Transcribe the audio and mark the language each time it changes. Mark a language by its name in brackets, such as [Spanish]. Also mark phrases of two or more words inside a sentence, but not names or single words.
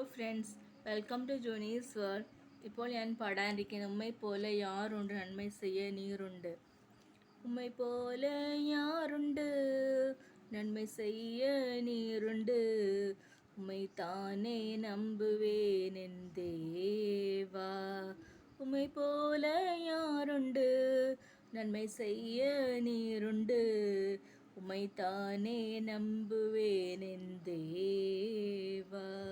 [English] Friends, welcome to Johnny's World. [Malayalam] ഇപ്പോൾ ഞാൻ പാടാനിരിക്കുന്ന [Tamil] உம்மை போல யாருண்டு நன்மை செய்ய நீருண்டு. உம்மை போல யாருண்டு நன்மை செய்ய நீருண்டு, உம்மை தானே நம்புவேன் என் தேவா. உம்மை போல யாருண்டு நன்மை செய்ய நீருண்டு, உம்மை தானே நம்புவேன் என் தேவா.